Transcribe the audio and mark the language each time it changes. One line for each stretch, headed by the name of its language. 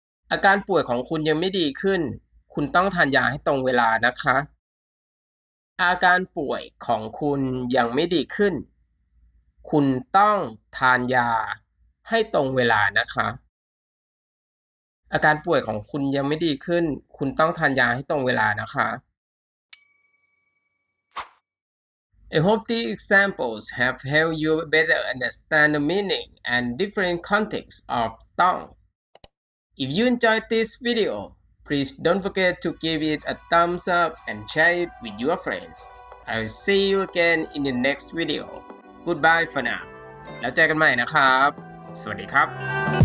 Thai: อาการป่วยของคุณยังไม่ดีขึ้นคุณต้องทานยาให้ตรงเวลานะคะอาการป่วยของคุณยังไม่ดีขึ้นคุณต้องทานยาให้ตรงเวลานะคะอาการป่วยของคุณยังไม่ดีขึ้นคุณต้องทานยาให้ตรงเวลานะคะ
English: I hope these examples have helped you better understand the meaning and different contexts of tongue. If you enjoyed this video, please don't forget to give it a thumbs up and share it with your friends. I'll see you again in the next video. Goodbye for now.
Thai: แล้วเจอกันใหม่นะครับ สวัสดีครับ